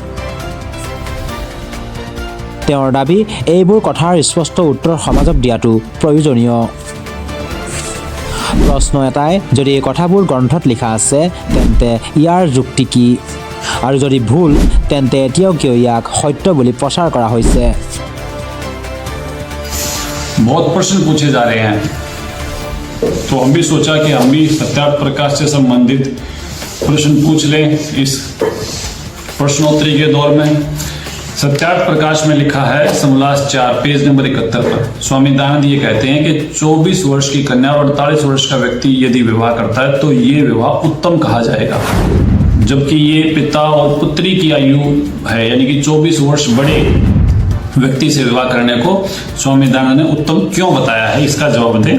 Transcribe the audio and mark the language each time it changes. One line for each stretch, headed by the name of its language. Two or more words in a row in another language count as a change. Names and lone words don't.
Assamese: তেওঁৰ দাবী এইবোৰ কথাৰ স্পষ্ট উত্তৰ সমাজক দিয়াটো প্ৰয়োজনীয়। প্ৰশ্ন এটাই, যদি এই কথাবোৰ গ্ৰন্থত লিখা আছে তেন্তে ইয়াৰ যুক্তি কি? আৰু যদি ভুল তেন্তে এতিয়াও কিয় ইয়াক সত্য বুলি প্ৰচাৰ কৰা হৈছে?
Hindi: बहुत प्रश्न पूछे जा रहे हैं, तो हम भी सोचा कि हम भी सत्यार्थ प्रकाश से संबंधित प्रश्न पूछ लें इस प्रश्नोत्तरी के दौर में। सत्यार्थ प्रकाश में लिखा है समोल्लास 4 पेज नंबर 71 पर स्वामी दयानंद ये कहते हैं कि 24 वर्ष की कन्या और 48 वर्ष का व्यक्ति यदि विवाह करता है तो ये विवाह उत्तम कहा जाएगा, जबकि ये पिता और पुत्री की आयु है, यानी कि 24 वर्ष बड़े व्यक्ति से विवाह करने को स्वामी दयानंद ने उत्तम क्यों बताया है, इसका जवाब दें।